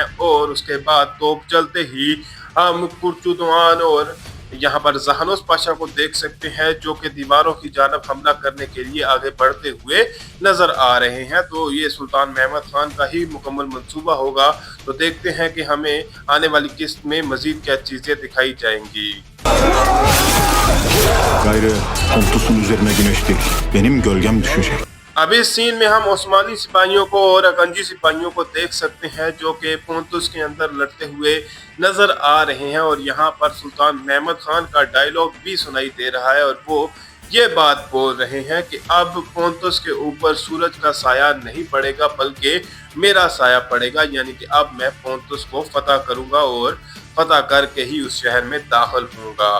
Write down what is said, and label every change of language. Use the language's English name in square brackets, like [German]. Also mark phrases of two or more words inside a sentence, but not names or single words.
[Hindi] और उसके बाद तोप चलते ही हम कुर्चुदवान और यहाँ पर जहानोस पाशा को देख सकते हैं जो कि दीवारों की जानब हमला करने के लिए आगे बढ़ते हुए नजर आ रहे हैं। तो ये सुल्तान महमद खान का ही मुकम्मल मंसूबा होगा। तो देखते हैं कि हमें आने वाली किस्त में मजीद क्या चीजें दिखाई जाएंगी। [Turkish] Gayrı Pontus'un üzerine güneş değil, benim gölgem düşecek. [Hindi] अब इस सीन में हम ओस्मानी सिपाहियों को और अकंजी सिपाहियों को देख सकते हैं जो कि पोंतुस के अंदर लड़ते हुए नजर आ रहे हैं। और यहाँ पर सुल्तान महमद खान का डायलॉग भी सुनाई दे रहा है और वो ये बात बोल रहे हैं कि अब पोंतुस के ऊपर सूरज का साया नहीं पड़ेगा बल्कि मेरा साया पड़ेगा, यानी कि अब मैं पोंतुस को फतह करूंगा और फतह करके ही उस शहर में दाखिल होऊंगा।